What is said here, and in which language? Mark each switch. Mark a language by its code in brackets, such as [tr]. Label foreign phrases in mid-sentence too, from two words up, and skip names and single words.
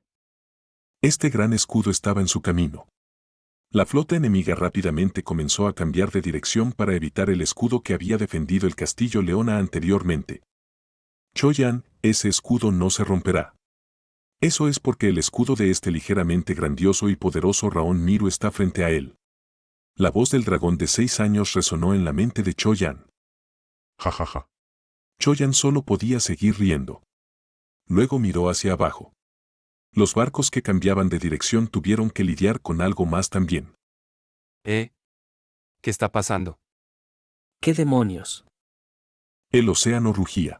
[es] Este gran escudo estaba en su camino. La flota enemiga rápidamente comenzó a cambiar de dirección para evitar el escudo que había defendido el castillo Leona anteriormente. Choyan, ese escudo no se romperá. Eso es porque el escudo de este ligeramente grandioso y poderoso Raon Miru está frente a él. La voz del dragón de 6 años resonó en la mente de Choyan. Ja, ja, ja. Choyan solo podía seguir riendo. Luego miró hacia abajo. Los barcos que cambiaban de dirección tuvieron que lidiar con algo más también. ¿Qué está pasando? ¿Qué demonios? El océano rugía.